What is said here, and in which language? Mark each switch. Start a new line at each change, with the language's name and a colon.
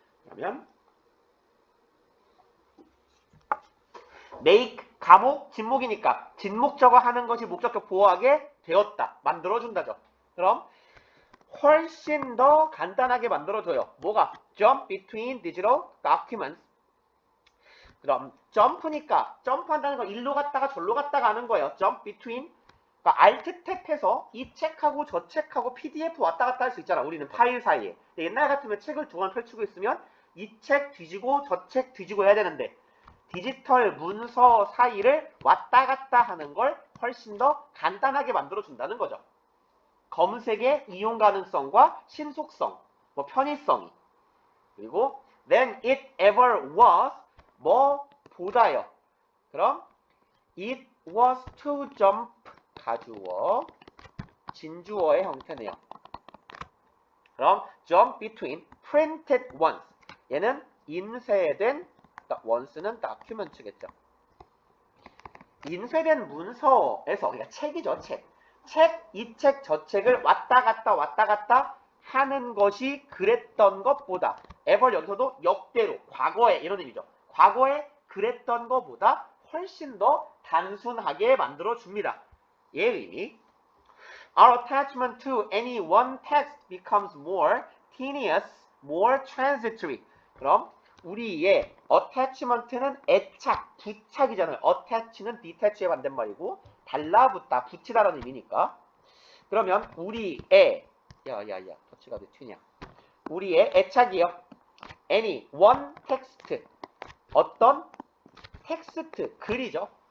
Korean: 그러면 make 가목 진목이니까 진목적어 하는 것이 목적격 보호하게 되었다. 만들어준다죠. 그럼 훨씬 더 간단하게 만들어줘요. 뭐가?
English: jump between digital documents.
Korean: 그럼 점프니까 점프한다는 건 일로 갔다가 절로 갔다가 하는 거예요.
English: jump between.
Korean: 그러니까 alt 탭해서 이 책하고 저 책하고 PDF 왔다 갔다 할 수 있잖아. 우리는 파일 사이에. 옛날 같으면 책을 두 권 펼치고 있으면 이 책 뒤지고 저 책 뒤지고 해야 되는데 디지털 문서 사이를 왔다 갔다 하는 걸 훨씬 더 간단하게 만들어준다는 거죠. 검색의 이용 가능성과 신속성, 편의성이. 그리고
English: than it ever was,
Korean: 뭐보다요. 그럼
English: it was to jump,
Korean: 가주어, 진주어의 형태네요.
English: 그럼 jump between printed once.
Korean: 얘는 인쇄된 once는 document겠죠. 인쇄된 문서에서 그러니까 책이죠. 이 책, 저 책을 왔다 갔다 하는 것이 그랬던 것보다 ever 여기서도 역대로 과거에 이런 의미죠. 과거에 그랬던 것보다 훨씬 더 단순하게 만들어줍니다. 얘의 의미.
English: Our attachment to any one text becomes more tenuous, more transitory.
Korean: 그럼 우리의 attachment는 애착, 부착이잖아요. attach는 detach의 반대말이고 달라붙다, 붙이다라는 의미니까. 그러면 우리의 야야야 터치가 왜 튀냐. 우리의 애착이요.
English: any one text
Korean: 어떤 텍스트 글이죠.